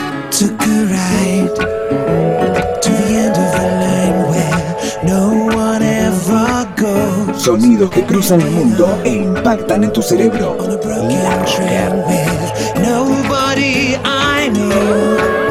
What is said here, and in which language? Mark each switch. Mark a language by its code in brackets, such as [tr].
[en] Took a ride to the end of the line where no one ever goes. [es] Sonidos que cruzan el mundo e impactan en tu cerebro. [en] On a broken train with nobody I know.